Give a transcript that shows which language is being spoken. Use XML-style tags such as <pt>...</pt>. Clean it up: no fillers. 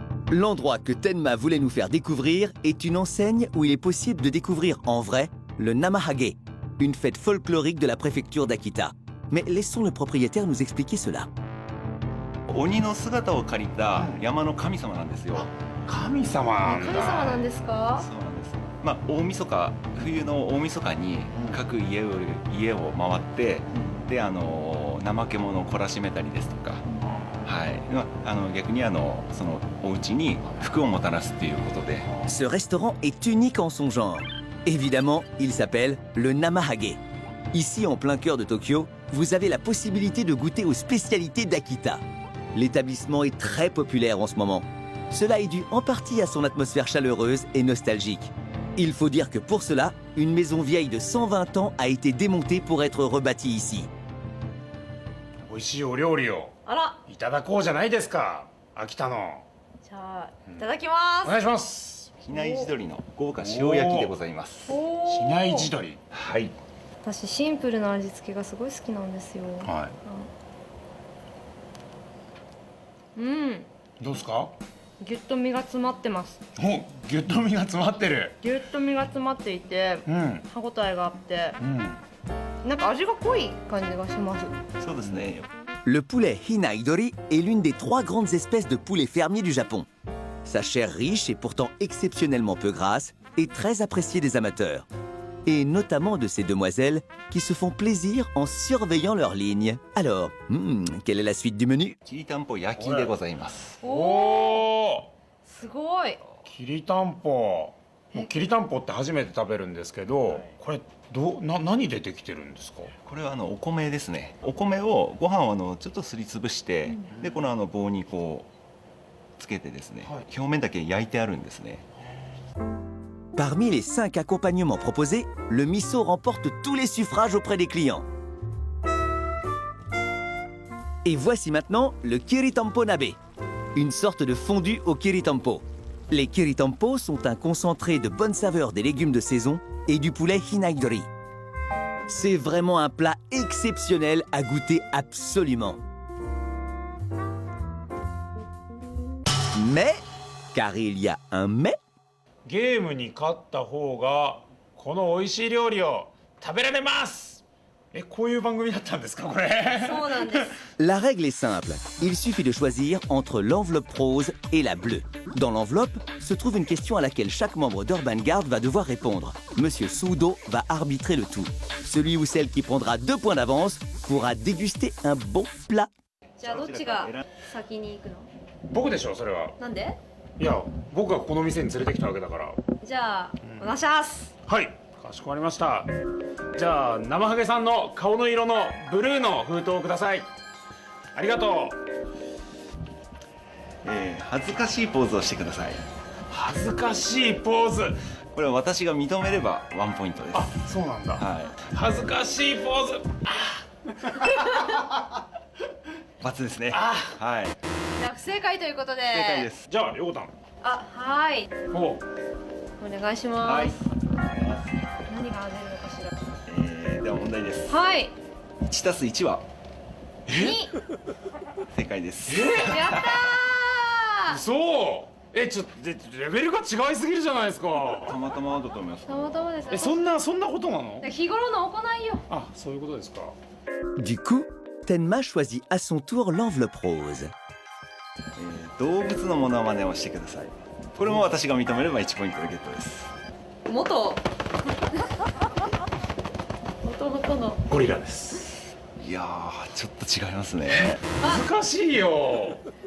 <fr>L'endroit que Tenma voulait nous faire découvrir est une enseigne où il est possible de découvrir en vrai le Namahage, une fête folklorique de la préfecture d'Akita. Mais laissons le propriétaire nous expliquer cela.</fr> <ja>鬼の姿を借りた山の神様なんですよ。神様なん神だ。様なんですか？そうなんです。まあ大晦日、冬の大晦日に各家を回って、で怠け者を懲らしめたりですとか、はい。まあ逆にそのお家に福をもたらすっていうことで。</ja> <fr>Ce restaurant est unique en son genre. Évidemment, il s'appelle le Namahage. Ici, en plein cœur de Tokyo, vous avez la possibilité de goûter aux spécialités d'Akita. L'établissement est très populaire en ce moment. Cela est dû en partie à son atmosphère chaleureuse et nostalgique. Il faut dire que pour cela, une maison vieille de 120 ans a été démontée pour être rebâtie ici.</fr> <ja>美味しいお料理をあら、いただこうじゃないですか。秋田の。じゃあいただきます。お願いします。比内地鶏の豪華塩焼きでございます。比内地鶏。はい。私シンプルな味付けがすごい好きなんですよ。はい。うん。どうですか？ぎゅっと身が詰まってます。お、ぎゅっと身が詰まってる。ぎゅっと身が詰まっていて、歯ごたえがあって、なんか味が濃い感じがします。そうですね。</ja> <fr>Le poulet Hinaidori est l'une des 3 grandes espèces de poulet fermier du Japon. Sa chair riche et pourtant exceptionnellement peu grasse est très appréciée des amateurs. Et notamment de ces demoiselles qui se font plaisir en surveillant leur ligne. Alors, quelle est la suite du menu?</fr> <ja>きりたんぽ焼きでございます。おお。すごい。きりたんぽ。きりたんぽって初めて食べるんですけど、これ何でできてるんですか？これはお米ですね。お米をご飯をちょっとすりつぶして、でこの棒にこうつけてですね、表面だけ焼いてあるんですね。</ja> <fr>Parmi les 5 accompagnements proposés, le miso remporte tous les suffrages auprès des clients. Et voici maintenant le kiritampo nabe, une sorte de fondue au kiritampo. Les kiritampo sont un concentré de bonne saveur des légumes de saison et du poulet hinaidori. C'est vraiment un plat exceptionnel à goûter absolument. Mais, car il y a un mais,</fr> <ja>ゲームに勝った方がこの美味しい料理を食べられます。こういう番組だったんですかこれ？そうなんです。</ja> <fr>La règle est simple. Il suffit de choisir entre l'enveloppe rose et la bleue. Dans l'enveloppe se trouve une question à laquelle chaque membre d'Urban Guard va devoir répondre. Monsieur Sudo va arbitrer le tout. Celui ou celle qui prendra 2 points d'avance pourra déguster un bon plat.</fr> <ja>じゃあどっちが先に行くの？僕でしょそれは。なんで？いや、僕がこの店に連れてきたわけだから。じゃあお願いします。はい、かしこまりました。じゃあ生ハゲさんの顔の色のブルーの封筒をください。ありがとう。恥ずかしいポーズをしてください。恥ずかしいポーズ。これは私が認めれば1ポイントです。あ、そうなんだ。はい。恥ずかしいポーズ。 ×ですね。はい。じゃあ不正解ということで。正解です。じゃありょうたん。あ、はい。お願いします。はい。何が出るのかしら。では問題です。はい。 1+1は 2。正解です。やったー。そう。ちょっとレベルが違いすぎるじゃないですか。たまたまだと思います。たまたまです。そんなことなの？日頃の行いよ。あ、そういうことですか。</ja> <fr>Du coup, Tenma choisit à son tour l'enveloppe rose.</fr> <ja>動物のモノマネをしてください。これも私が認めれば1ポイントでゲットです。元のゴリラです。いやー、ちょっと違いますね。難しいよ。</ja>